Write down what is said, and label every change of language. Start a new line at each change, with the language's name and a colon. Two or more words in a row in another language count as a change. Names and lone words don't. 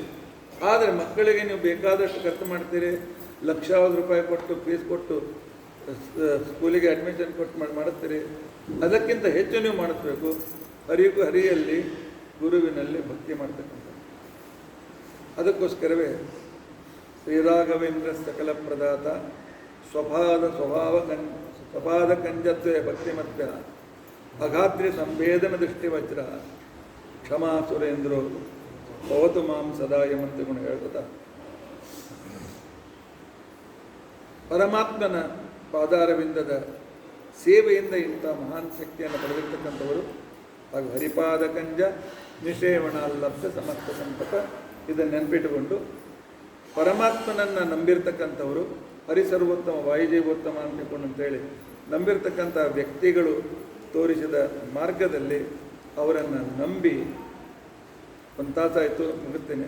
Kannada: ಆದರೆ ಮಕ್ಕಳಿಗೆ ನೀವು ಬೇಕಾದಷ್ಟು ಖರ್ಚು ಮಾಡ್ತೀರಿ, ಲಕ್ಷಾವಧಿ ರೂಪಾಯಿ ಕೊಟ್ಟು ಫೀಸ್ ಕೊಟ್ಟು ಸ್ಕೂಲಿಗೆ ಅಡ್ಮಿಷನ್ ಕೊಟ್ಟು ಮಾಡುತ್ತೀರಿ. ಅದಕ್ಕಿಂತ ಹೆಚ್ಚು ನೀವು ಮಾಡಿಸ್ಬೇಕು. ಹರಿಯಲ್ಲಿ ಗುರುವಿನಲ್ಲಿ ಭಕ್ತಿ ಮಾಡ್ತಕ್ಕಂಥ.
Sanskrit: ಅದಕ್ಕೋಸ್ಕರವೇ ಶ್ರೀರಾಘವೇಂದ್ರ ಸಕಲ ಪ್ರದಾತ ಸ್ವಪಾದ ಕಂಜತ್ವೇ ಭಕ್ತಿಮತ್ಯ ಅಗಾತ್ರಿ ಸಂವೇದನ ದೃಷ್ಟಿ ವಜ್ರ ಕ್ಷಮಾ ಸುರೇಂದ್ರೋ ಭವತು ಮಾಂ ಸದಾ
Kannada: ಎಂಬಂತೆ ಗುಣ ಹೇಳ್ಕೊತ ಪರಮಾತ್ಮನ ಪಾದಾರವಿಂದದ ಸೇವೆಯಿಂದ ಇಂಥ ಮಹಾನ್ ಶಕ್ತಿಯನ್ನು ಪಡೆದಿರ್ತಕ್ಕಂಥವರು ಹಾಗೂ
Sanskrit: ಹರಿಪಾದ ಕಂಜ ನಿಷೇವಣ ಲಬ್ಧ ಸಮಸ್ತ ಸಂಪಟ
Kannada: ಇದನ್ನು ನೆನಪಿಟ್ಟುಕೊಂಡು ಪರಮಾತ್ಮನನ್ನು ನಂಬಿರ್ತಕ್ಕಂಥವರು
Sanskrit: ಹರಿಸರ್ವೋತ್ತಮ ವಾಯುಜೀವೋತ್ತಮ
Kannada: ಅಂತೇಳಿ ನಂಬಿರ್ತಕ್ಕಂಥ ವ್ಯಕ್ತಿಗಳು ತೋರಿಸಿದ ಮಾರ್ಗದಲ್ಲಿ ಅವರನ್ನು ನಂಬಿ ಒಂದು ತಾಸಾಯಿತು ಮುಗಿಸ್ತೇನೆ.